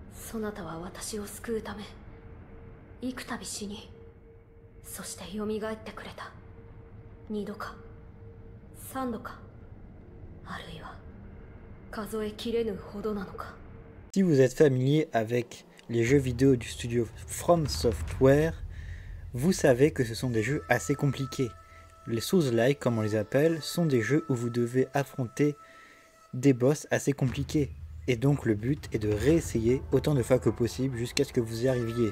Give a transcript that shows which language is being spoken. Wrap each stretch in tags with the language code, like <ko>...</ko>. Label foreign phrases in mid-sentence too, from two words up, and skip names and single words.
<ja>そなたは私を救うため幾度死に、そして蘇ってくれた。2度か3度か、あるいは数えきれぬほどなのか。</ja> <fr>Si vous êtes familier avec les jeux vidéo du studio From Software, vous savez que ce sont des jeux assez compliqués. Les Souls-like, comme on les appelle, sont des jeux où vous devez affronter des boss assez compliqués. Et donc le but est de réessayer autant de fois que possible jusqu'à ce que vous y arriviez.</fr>